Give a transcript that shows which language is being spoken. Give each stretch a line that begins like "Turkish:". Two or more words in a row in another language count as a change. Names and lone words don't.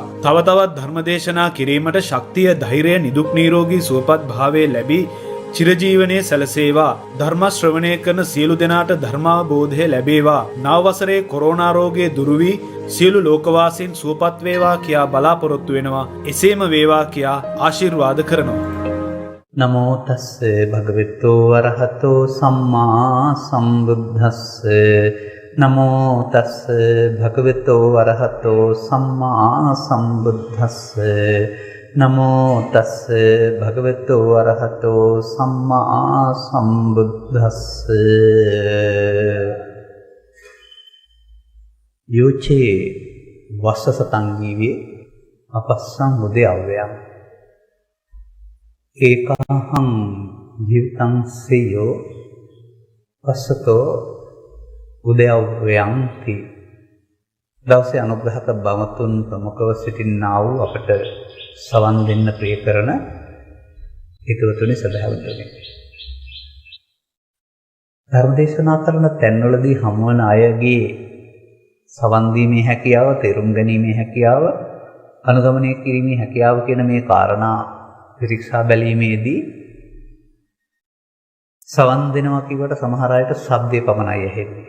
Sinhala: තව තවත් ධර්මදේශනා කිරීමට ශක්තිය, ධෛර්යය, නිදුක් නිරෝගී සුවපත් භාවයේ ලැබී චිරජීවනයේ සැලසේවා. ධර්ම ශ්‍රවණය කරන සියලු දෙනාට ධර්මාවබෝධය ලැබේවා. නව වසරේ කොරෝනා රෝගය දුරු වී සියලු ලෝකවාසීන් සුවපත් වේවා කියා බලාපොරොත්තු වෙනවා. එසේම වේවා කියා ආශිර්වාද කරනවා.
Pali: නමෝ තස්ස භගවතු වරහතෝ සම්මා සම්බුද්දස්ස. නමෝ තස්ස භගවතු වරහතෝ සම්මා සම්බුද්දස්ස. නමෝ තස්ස භගවතු වරහතෝ සම්මා සම්බුද්දස්ස. යෝචේ වස්සසතංගීවේ අපස්සං උදයව්‍යං ඒකාහං ජීවිතං සේයෝ පස්සතෝ උදයව්‍යං ති.
Sinhala: දවසේ අනුග්‍රහක බවතුන් ප්‍රමුඛව සිටින්නා වූ අපට සවන් දෙන්න ප්‍රිය කරන හිතවතුනි සදහවතුනි, ධර්මදේශනා කරන තැන්වලදී හමුවන අයගේ සවන් දීමේ හැකියාව, තේරුම් ගැනීමේ හැකියාව, අනුගමනය කිරීමේ හැකියාව කියන මේ කාරණා පරීක්ෂා බැලීමේදී සවන් දෙනවා කියවට සමහර අයට ශබ්දේ පමණයි ඇහෙන්නේ.